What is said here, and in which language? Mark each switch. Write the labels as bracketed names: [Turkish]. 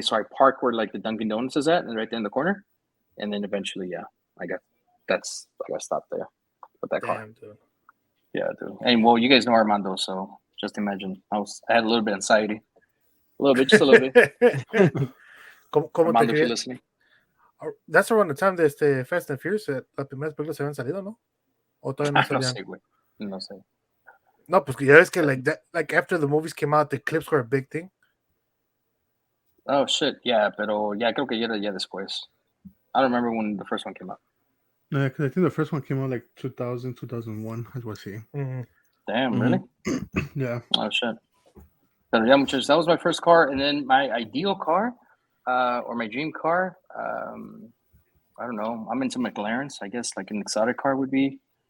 [English] So I parked where like the Dunkin' Donuts is at, and right there in the corner. And then eventually, I got stopped there with that car. Dude. Yeah, dude. And well, you guys know Armando, so just imagine. I had a little bit of anxiety, just a little bit. Armando, if you're listening. That's around the time that Fast and Furious, [Spanish] las primeras películas se habían salido, ¿no? O todavía no salían. No sé, güey. No sé. No, pues ya ves que [English] like that, like after the movies came out, the clips were a big thing. Oh shit, yeah, [Spanish] pero yeah, creo que ya después. [English] I don't remember when the first one came out. No, because I think the first one came out like 2000, 2001. I was seeing. Damn, really? Yeah. Oh shit. But yeah, muchachos, that was my first car, and then my ideal car, or my dream car. I don't know. I'm into McLarens. I guess like an exotic car would be.